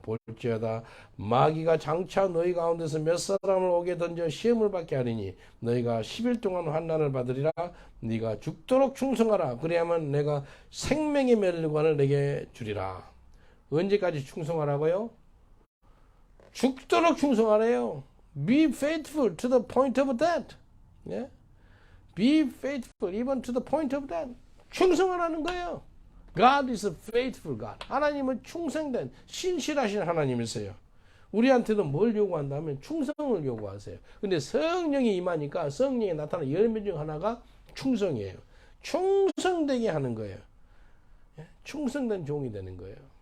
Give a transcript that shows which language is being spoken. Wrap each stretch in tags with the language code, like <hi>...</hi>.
<ko>볼지어다 마귀가 장차 너희 가운데서 몇 사람을 오게 던져 시험을 받게 하리니 너희가 10일 동안 환난을 받으리라. 네가 죽도록 충성하라. 그래야만 내가 생명의 멸관을 내게 주리라. 언제까지 충성하라고요? 죽도록 충성하래요.</ko> <en>Be faithful to the point of death.</en> <ko>예?</ko> <en>Be faithful even to the point of death.</en> <ko>충성하라는 거예요.</ko> <en>God is a faithful God.</en> <ko>하나님은 충성된 신실하신 하나님이세요. 우리한테도 뭘 요구한다면 충성을 요구하세요. 근데 성령이 임하니까 성령이 나타나는 열매 중 하나가 충성이에요. 충성되게 하는 거예요. 충성된 종이 되는 거예요.</ko>